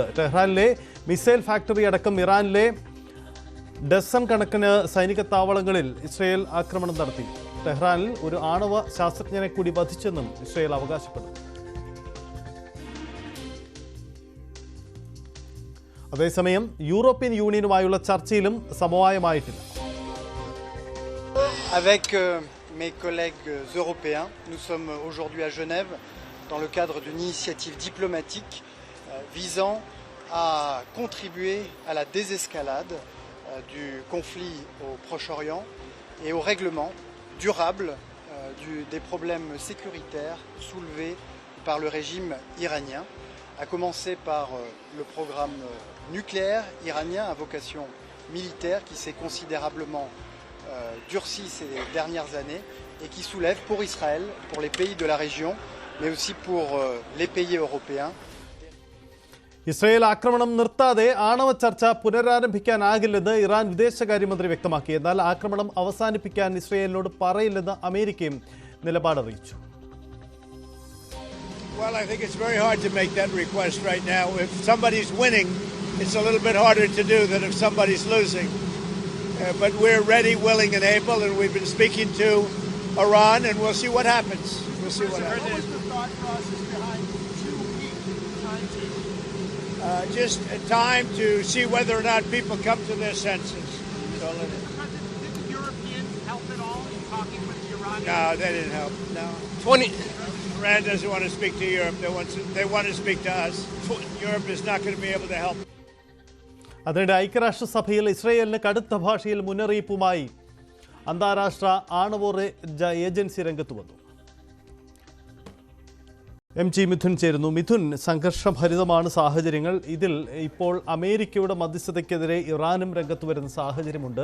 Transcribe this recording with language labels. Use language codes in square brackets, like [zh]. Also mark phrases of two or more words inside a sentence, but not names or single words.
[ml] തെഹ്റാനിലെ മിസൈൽ ഫാക്ടറി അടക്കം ഇറാനിലെ ഡസൻ കണക്കിന് സൈനിക താവളങ്ങളിൽ ഇസ്രയേൽ ആക്രമണം നടത്തി. തെഹ്റാനിൽ ഒരു ആണവ ശാസ്ത്രജ്ഞനെ കൂടി വധിച്ചെന്നും ഇസ്രയേൽ അവകാശപ്പെടുന്നു. അതേസമയം യൂറോപ്യൻ യൂണിയനുമായുള്ള ചർച്ചയിലും സമവായമായിട്ടില്ല. [fr] Mes collègues européens, nous sommes aujourd'hui à Genève dans le cadre d'une initiative diplomatique visant à contribuer à la désescalade du conflit au Proche-Orient et au règlement durable des problèmes sécuritaires soulevés par le régime iranien, à commencer par le programme nucléaire iranien à vocation militaire qui s'est considérablement durci ces dernières années et qui soulève pour Israël, pour les pays de la région, mais aussi pour les pays européens. [ml] ഇസ്രയേൽ ആക്രമണം നിർത്താതെ ആണവ ചർച്ച പുനരാരംഭിക്കാനാകില്ലെന്ന് ഇറാൻ വിദേശകാര്യമന്ത്രി വ്യക്തമാക്കി. എന്നാൽ ആക്രമണം അവസാനിപ്പിക്കാൻ ഇസ്രയേലിനോട് പറയില്ലെന്ന് അമേരിക്കയും നിലപാടറിയിച്ചു. [en] Well, I think it's very hard to make that request right now. If somebody's winning, it's a little bit harder to do than if somebody's losing. But we're ready, willing, and able, and we've been speaking to Iran, and we'll see what happens. We'll see what happens. What was the thought process behind 2-week timetable? Just a time to see whether or not people come to their senses. Did the Europeans help at all in talking with the Iranians? No, they didn't help. No. Iran doesn't want to speak to Europe. They want to speak to us. Europe is not going to be able to help. [ml] അതിനിടെ ഐക്യരാഷ്ട്രസഭയിൽ ഇസ്രയേലിന് കടുത്ത ഭാഷയിൽ മുന്നറിയിപ്പുമായി അന്താരാഷ്ട്ര ആണവോർജ്ജ ഏജൻസി രംഗത്ത് വന്നു. MG മിഥുൻ ചേരുന്നു. മിഥുൻ, സംഘർഷഭരിതമാണ് സാഹചര്യങ്ങൾ. ഇതിൽ ഇപ്പോൾ അമേരിക്കയുടെ മധ്യസ്ഥതയ്ക്കെതിരെ ഇറാനും രംഗത്ത് വരുന്ന സാഹചര്യമുണ്ട്.